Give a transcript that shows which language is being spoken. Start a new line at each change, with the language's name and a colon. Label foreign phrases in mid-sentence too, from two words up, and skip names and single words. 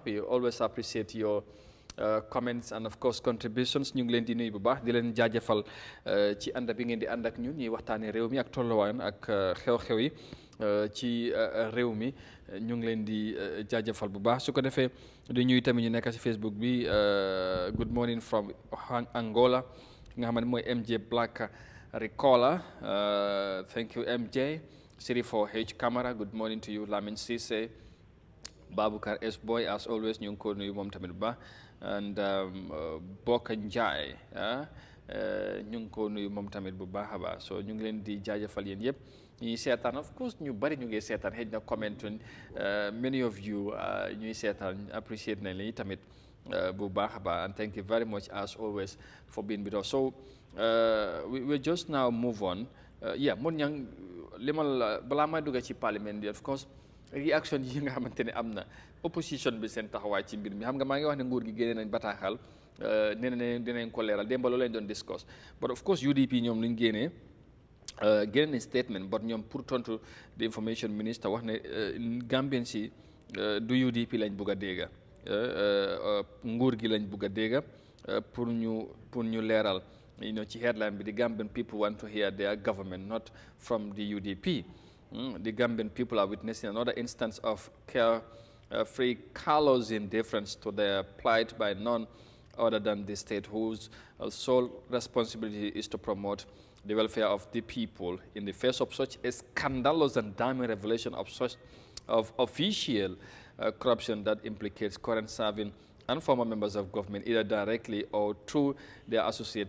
English: We always appreciate your comments and of course contributions.
Wolof: Ñu ngi leen di nuyu bu baax di leen jaajëfal ci ànd bi ngeen di ànd ak ñun ñuy waxtaanee réew mi ak tolluwaayam ak xew-xew yi ci réew mi ñu ngi leen di jaajëfal bu baax su ko defee di ñuy tamit ñu nekk ci Facebook bi
English: good morning from Angola
Wolof: nga xam ne mooy MJ Black Ricola,
English: thank you MJ. Siri4H Camera, good morning to you. Lamin Sise, Babukar S Boy, as always,
Wolof: ñu ngi ko nuyu moom tamit ba and Boka Njai, ñu ngi ko nuyu moom tamit bu baax a baax so ñu ngi leen di jaajëfal yéen yëpp ñuy seetaan
English: of course
Wolof: ñu bari ñu ngi seetaan xëy na comment
English: many of you
Wolof: ñuy seetaan appreciate nañ leen tamit bu baax a baax
English: and thank you very much as always for being with us. So we just now move on.
Wolof: Mun ñang limal balaa may dugg ci parlement bi
English: of course
Wolof: reaction yi nga xamante ne am na opposition bi seen taxawaay ci mbir mi xam nga maa ngi wax ne nguur gi génne nañ bataaxal nee na dinañ ko leeral démb loolu lañ doon discuss
English: but of course
Wolof: UDP ñoom luñ génnee génne nañ statement but ñoom pour tontu
English: the information minister
Wolof: wax ne Gambien si du UDP lañ bugg a dégga nguur gi lañ bugg a dégga pour ñu leeral.
English: You know, ci headline bi the Gambian people want to hear their government, not from the UDP. The Gambian people are witnessing another instance of carefree, callous indifference to their plight by none other than the state, whose sole responsibility is to promote the welfare of the people in the face of such a scandalous and damning revelation of such official corruption that implicates current serving and former members of government, either directly or through their associate.